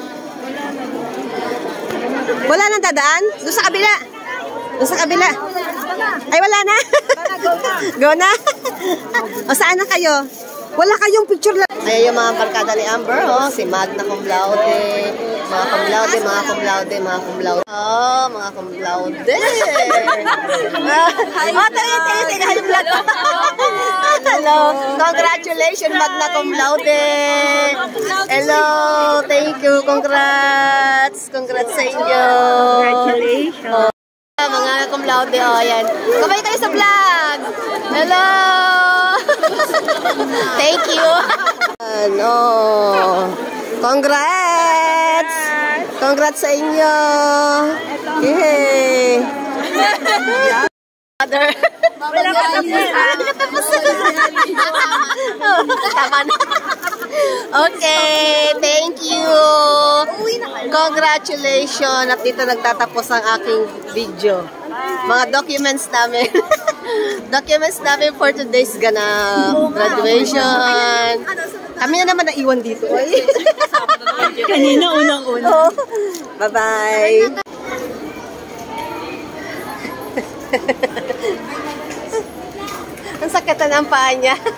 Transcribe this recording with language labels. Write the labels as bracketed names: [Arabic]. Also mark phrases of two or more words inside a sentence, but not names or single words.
[Filipino] Wala nang dadaan? Doon sa kabila. Doon sa kabila. Ay, wala na. Go na. O, saan na kayo? Wala kayong picture lang. Ayan yung mga barkada ni Amber, oh. Si Magna Cum Laude. Mga cum laude, mga cum laude, mga cum laude. Oh, mga cum laude. Oh, tayo, yung vlog. [English] Hello. Congratulations, Magna Cum Laude. Hello. Thank you. Congrats. Congrats [Filipino] sa inyo. [English] Congratulations. Mga cum laude, [Filipino] oh, ayan. Kabay tayo sa vlog. [English] Hello. Thank you. [Filipino] Ano. Congrats. Congrats sa inyo. Yay. Mother. Wala ka tapos. Tama na. [English] Okay, thank you. Congratulations. [Filipino] At dito nagtatapos ang aking video. Mga documents namin. [English] Documents namin for today's graduation. [Filipino] Kami na naman naiwan dito. Kanina, unang-una. Oh. Bye-bye. Ang sakit na ng paa niya.